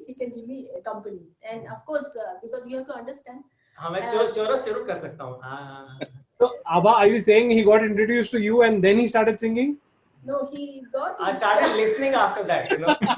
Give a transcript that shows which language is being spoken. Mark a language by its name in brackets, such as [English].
[English] He can give me company, and of course, because you have to understand. [Hindi] हाँ मैं चोरस जरूर कर सकता हूँ हाँ [English] So, Abha, are you saying he got introduced to you and then he started singing? No, he got. I started listening after that, yeah.